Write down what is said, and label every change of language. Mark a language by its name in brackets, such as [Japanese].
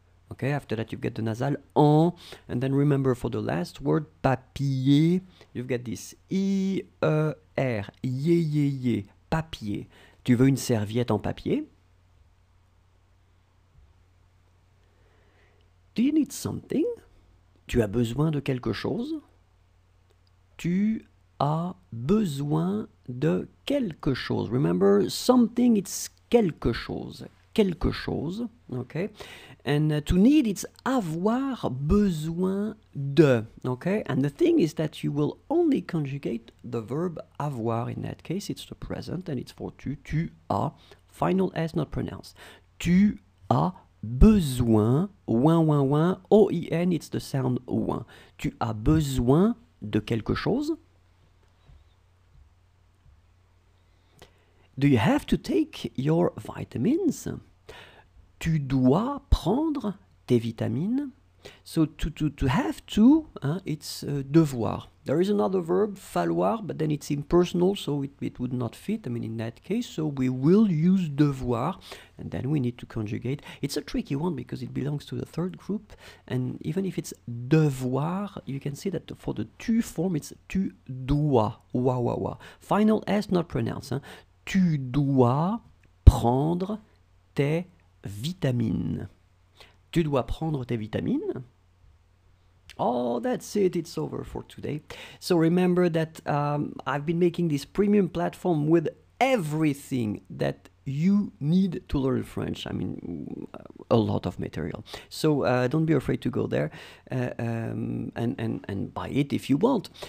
[English] Okay, after that you've got the nasal en, and then remember for the last word, papier, you've got this I-E-R, ye, papier. [French] Tu veux une serviette en papier? [English] Do you need something? [French] Tu as besoin de quelque chose? Tu as besoin de quelque chose. [English] Remember, something, it's quelque chose. Quelque chose, okay? And to need, it's avoir besoin de, okay? And the thing is that you will only conjugate the verb avoir. In that case, it's the present, and it's for tu as. Final S not pronounced. [French] Tu as besoin, [English] ouin, O-I-N, it's the sound ouin. [French] Tu as besoin de quelque chose? [English] Do you have to take your vitamins? [French] Tu dois prendre tes vitamines. [English] So to have to, it's devoir. There is another verb, falloir, but then it's impersonal, so it would not fit, in that case. So we will use devoir, and then we need to conjugate. It's a tricky one because it belongs to the third group, and even if it's devoir, you can see that for the tu form, it's tu dois, wa. Final S not pronounced. [French] Tu dois prendre tes vitamines. Tu dois prendre tes vitamines. [English] Oh, that's it. It's over for today. So remember that I've been making this premium platform with everything that you need to learn French. A lot of material. So don't be afraid to go there and buy it if you want.